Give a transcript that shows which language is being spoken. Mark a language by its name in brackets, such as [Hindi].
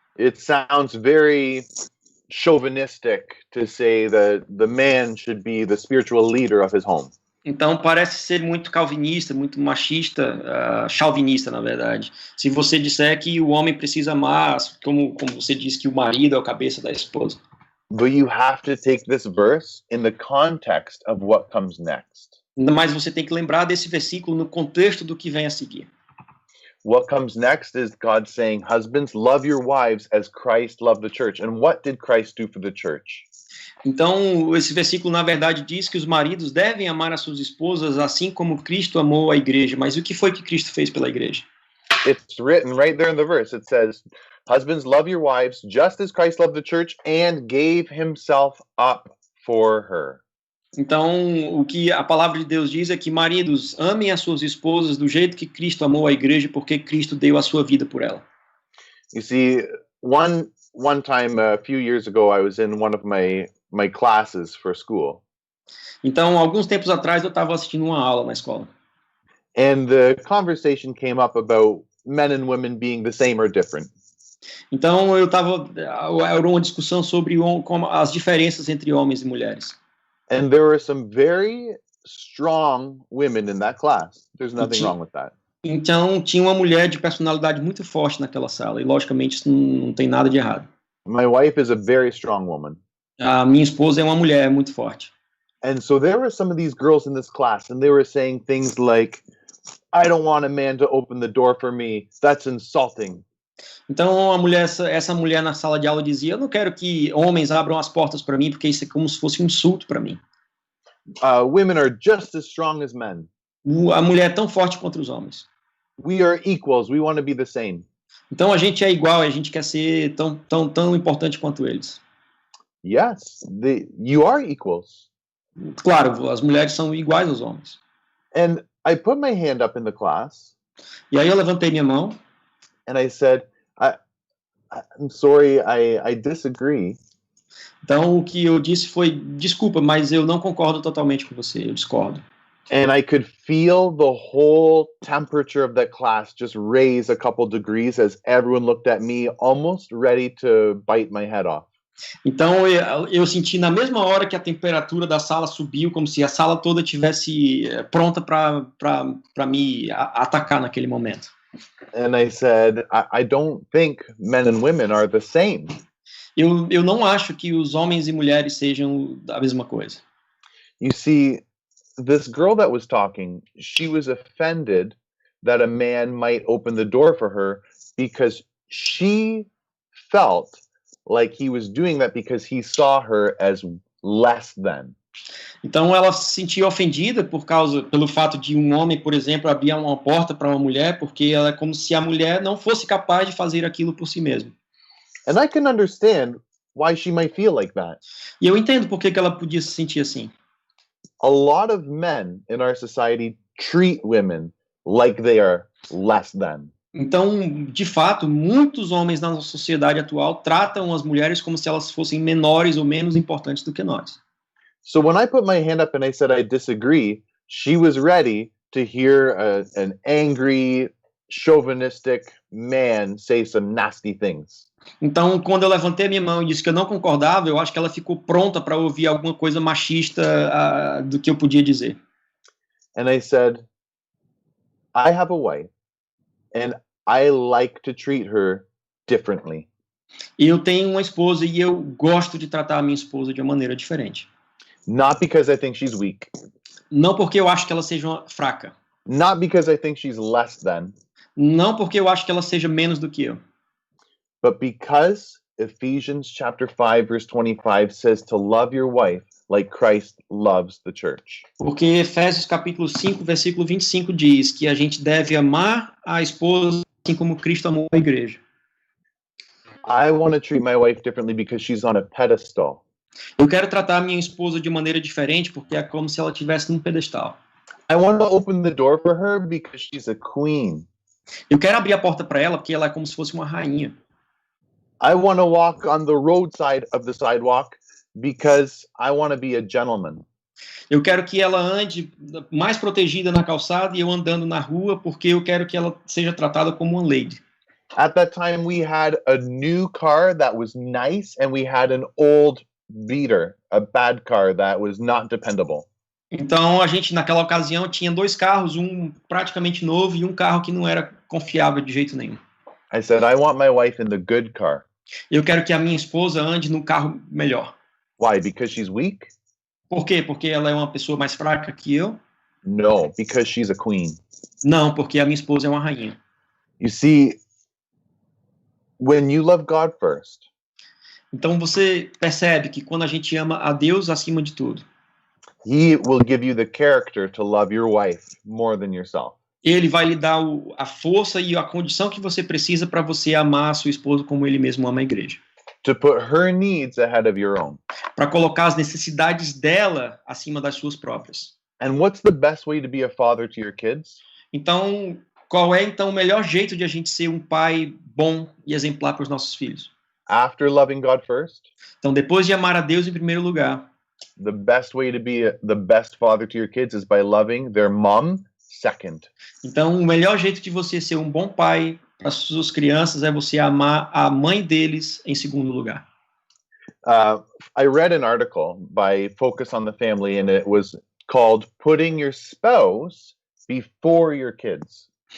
[English] It sounds very chauvinistic to say that the man should be the spiritual leader of his home. [Portuguese] Então, parece ser muito calvinista, muito machista, chauvinista, na verdade. Se você disser que o homem precisa amar, como você diz que o marido é o cabeça da esposa. [English] But you have to take this verse in the context of what comes next. [Portuguese] Mas você tem que lembrar desse versículo no contexto do que vem a seguir. [English] What comes next is God saying, husbands, love your wives as Christ loved the church. And what did Christ do for the church? [Portuguese] Então, esse versículo, na verdade, diz que os maridos devem amar as suas esposas assim como Cristo amou a igreja. Mas o que foi que Cristo fez pela igreja? [English] It's written right there in the verse. It says, husbands, love your wives just as Christ loved the church and gave himself up for her. [Portuguese] Então, o que a palavra de Deus diz é que maridos amem as suas esposas do jeito que Cristo amou a igreja, porque Cristo deu a sua vida por ela. [English] You see, one time a few years ago, I was in one of my classes for school. [Portuguese] Então, alguns tempos atrás, eu estava assistindo uma aula na escola. [English] And the conversation came up about men and women being the same or different. [Portuguese] Então, era uma discussão sobre as diferenças entre homens e mulheres. [English] And there were some very strong women in that class. There's nothing wrong with that. [Portuguese] Então, tinha uma mulher de personalidade muito forte naquela sala. E, logicamente, isso não tem nada de errado. [English] My wife is a very strong woman. [Portuguese] A minha esposa é uma mulher muito forte. [English] And so there were some of these girls in this class, and they were saying things like, I don't want a man to open the door for me. That's insulting. [Portuguese] Então, essa mulher na sala de aula dizia, eu não quero que homens abram as portas para mim, porque isso é como se fosse um insulto para mim. [English] Women are just as strong as men. [Portuguese] A mulher é tão forte quanto os homens. [English] We are equals. We want to be the same. [Portuguese] Então, a gente é igual, a gente quer ser tão importante quanto eles. [English] Yes, you are equals. [Portuguese] Claro, as mulheres são iguais aos homens. [English] And I put my hand up in the class. [Portuguese] E aí eu levantei minha mão. [English] And I said, I'm sorry, I disagree. [Portuguese] Então, o que eu disse foi, desculpa, mas eu não concordo totalmente com você, eu discordo. [English] And I could feel the whole temperature of that class just raise a couple degrees as everyone looked at me, almost ready to bite my head off. [Portuguese] Então, eu senti na mesma hora que a temperatura da sala subiu, como se a sala toda estivesse pronta para me atacar naquele momento. [English] And I said, I don't think men and women are the same. [Portuguese] Eu não acho que os homens e mulheres sejam a mesma coisa. [English] You see, this girl that was talking, she was offended that a man might open the door for her because she felt like he was doing that because he saw her as less than. [Portuguese] Então ela se sentia ofendida pelo fato de um homem, por exemplo, abrir uma porta para uma mulher, porque ela é como se a mulher não fosse capaz de fazer aquilo por si mesma. [English] And I can understand why she might feel like that. [Portuguese] E eu entendo por que ela podia se sentir assim. [English] A lot of men in our society treat women like they are less than. [Portuguese] Então, de fato, muitos homens na nossa sociedade atual tratam as mulheres como se elas fossem menores ou menos importantes do que nós. [English] So when I put my hand up and I said I disagree, she was ready to hear an angry, chauvinistic man say some nasty things. [Portuguese] Então, quando eu levantei a minha mão e disse que eu não concordava, eu acho que ela ficou pronta para ouvir alguma coisa machista do que eu podia dizer. [English] And I said, I have a wife, and I like to treat her differently. [Portuguese] Eu tenho uma esposa e eu gosto de tratar a minha esposa de uma maneira diferente. [English] Not because I think she's weak. [Portuguese] Não porque eu acho que ela seja fraca. [English] Not because I think she's less than. [Portuguese] Não porque eu acho que ela seja menos do que eu. [English] But because Ephesians chapter 5 verse 25 says to love your wife like Christ loves the church. [Portuguese] Porque Efésios capítulo 5, versículo 25 diz que a gente deve amar a esposa assim como Cristo amou a igreja. [English] I want to treat my wife differently because she's on a pedestal. [Portuguese] Eu quero tratar a minha esposa de maneira diferente, porque é como se ela estivesse num pedestal. [English] I want to open the door for her because she's a queen. [Portuguese] Eu quero abrir a porta para ela, porque ela é como se fosse uma rainha. [English] I want to walk on the roadside of the sidewalk because I want to be a gentleman. [Portuguese] Eu quero que ela ande mais protegida na calçada e eu andando na rua, porque eu quero que ela seja tratada como uma lady. [English] At that time, we had a new car that was nice, and we had an old beater, a bad car that was not dependable. [Portuguese] Então, a gente, naquela ocasião, tinha 2 carros, um praticamente novo e um carro que não era confiável de jeito nenhum. [English] I said, I want my wife in the good car. [Portuguese] Eu quero que a minha esposa ande num carro melhor. [English] Why? Because she's weak? [Portuguese] Por quê? Porque ela é uma pessoa mais fraca que eu? [English] No, because she's a queen. [Portuguese] Não, porque a minha esposa é uma rainha. [English] You see, when you love God first, [Portuguese] Então, você percebe que quando a gente ama a Deus acima de tudo, [English] He will give you the character to love your wife more than yourself. [Portuguese] Ele vai lhe dar a força e a condição que você precisa para você amar a sua esposa como ele mesmo ama a igreja. [English] To put her needs ahead of your own. [Portuguese] Para colocar as necessidades dela acima das suas próprias. [English] And what's the best way to be a father to your kids? [Portuguese] Então, qual é então o melhor jeito de a gente ser um pai bom e exemplar para os nossos filhos? [English] After loving God first, [Portuguese] Então, depois de amar a Deus em primeiro lugar, [English] the best way to be the best father to your kids is by loving their mom second. [Portuguese] então o melhor jeito de você ser um bom pai para as suas crianças é você amar a mãe deles em segundo lugar. [English] I read an article by Focus on the Family, and it was called Putting Your Spouse Before Your Kids.